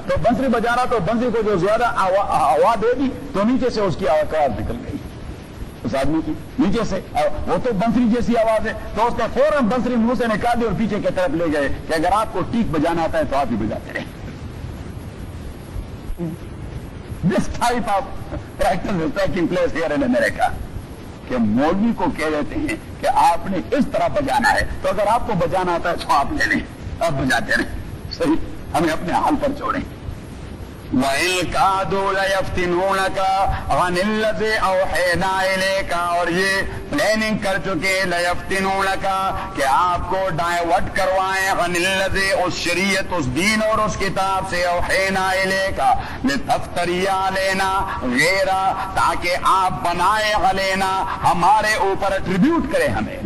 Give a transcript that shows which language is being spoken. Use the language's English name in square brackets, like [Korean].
[Urdu] تو بنسری بجا رہا تو بنسری کو جو زیادہ آواز دے دی تو نیچے سے اس کی آواز نکل گئی اس آدمی کی, نیچے سے وہ تو بنسری جیسی آواز ہے. تو اس نے فوراً بنسری منہ سے نکال دی اور پیچھے کی طرف لے گئے کہ اگر آپ کو ٹیک بجانا آتا ہے تو آپ ہی بجاتے رہے. [English] This type of practice is taking place here in America. [Urdu] کہ مولوی کو کہہ دیتے ہیں کہ آپ نے اس طرح بجانا ہے تو اگر آپ کو بجانا آتا ہے تو آپ لے لیں, آپ بجاتے رہیں. صحیح. ہمیں اپنے حال پر چھوڑیں. [Arabic] وَإِن كَادُوا لَيَفْتِنُونَكَ عَنِ الَّذِي أَوْحَيْنَا إِلَيْكَ, [Urdu] اور یہ پلاننگ کر چکے [Arabic] لَيَفْتِنُونَكَ [Urdu] کہ آپ کو ڈائیورٹ کروائیں [Arabic] عَنِ الَّذِي, [Urdu] اس شریعت اس دین اور اس کتاب سے [Arabic] أَوْحَيْنَا إِلَيْكَ لِتَفْتَرِيَ عَلَيْنَا غَيْرَا [Urdu] تاکہ آپ بنائے علینا ہمارے اوپر اٹریبیوٹ کرے ہمیں.